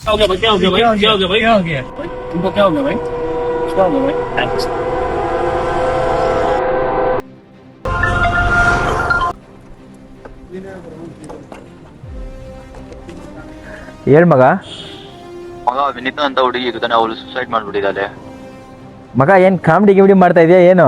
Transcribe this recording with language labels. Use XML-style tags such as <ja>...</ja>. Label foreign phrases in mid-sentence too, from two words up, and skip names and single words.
<hi>क्या हो गया भाई? क्या हो गया भाई? क्या हो गया भाई? क्या हो गया? तुमको क्या हो गया भाई? क्या हो गया भाई? थैंक्स।</hi> <kn>ಹೇಳ್ ಮಗ. ಮಗ ವಿನೀತಾ ಅಂತ ಹುಡುಗಿ ಇರ್ತಾನೆ, ಅವಳು ಸುಸೈಡ್ ಮಾಡ್ಬಿಟ್ಟಿದ್ದಾಳೆ. ಮಗ ಏನು ಕಾಮಿಡಿ ಗಿಮಿಡಿ ಮಾಡ್ತಾ ಇದೆಯಾ ಏನು?</kn>